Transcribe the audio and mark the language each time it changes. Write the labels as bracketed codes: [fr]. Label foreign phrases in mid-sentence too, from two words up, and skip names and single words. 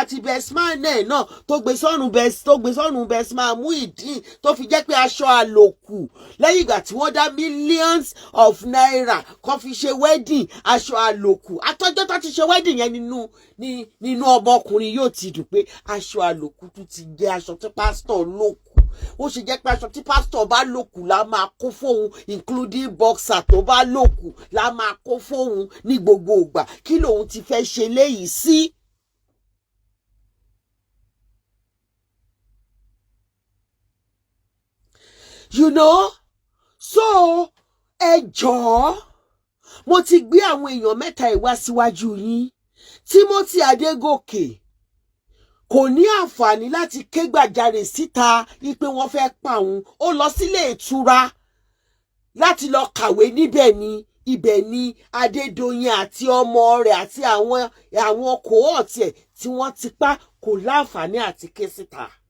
[yo] ti bestman náà tó gbé sọ́rùn bestman Muyideen tó fi jẹ́ pé aṣọ àlòkù lẹ́yìn ìgbà tí wọ́n dá [en] millions of naira [yo] kan fi ṣe wedding aṣọ àlòkù àtọ́jọ́ tó ti ṣe wedding yẹn nínú ọmọkùnrin yóò ti dùn pé aṣọ àlòkù tún ti jẹ́ aṣọ tí pásítọ̀ lòkù ó ṣe jẹ́ pé aṣọ tí pásítọ̀ bá lòkù la máa kó fóun including boxer tó bá lòkù la máa kó fóun ní gbogbo ìgbà kí lòun ti fẹ́ ṣe léyìí sí. [en] you know [yo] so ẹ jọ̀ọ́ mo ti gbé àwọn èèyàn mẹ́ta ìwá síwájú yín Timothy Adégòkè kò ní àǹfààní láti ké gbàjarè síta wípé wọ́n fẹ́ pa òun ó lọ sílé ìtura láti lọ kàwé níbẹ̀ ni ibẹ̀ ni Adédoyin àti ọmọ rẹ̀ àti àwọn kòhọ́ọ̀tì ẹ̀ tí wọ́n ti pa kò láǹfààní àti ké síta.